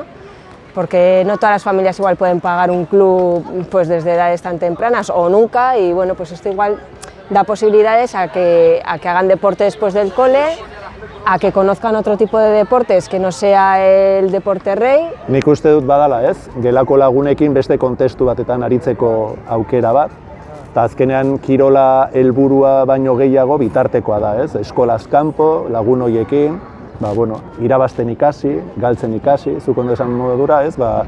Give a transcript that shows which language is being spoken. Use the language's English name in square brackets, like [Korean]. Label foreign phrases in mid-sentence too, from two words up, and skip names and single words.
[Spanish] Porque no todas las familias igual pueden pagar un club pues desde edades tan tempranas o nunca, y bueno, pues esto igual da posibilidades a que hagan deporte después del cole, a que conozcan otro tipo de deportes que no sea el deporte rey. [Basque] Nik uste dut badala, ez? Gelako lagunekin beste kontestu batetan aritzeko aukera bat. Eta azkenean kirola helburua baino gehiago bitartekoa da, ez? Eskolaz kanpo, lagun hoiekin, irabazten ikasi, galtzen ikasi, zuk ondo esan modura, ez?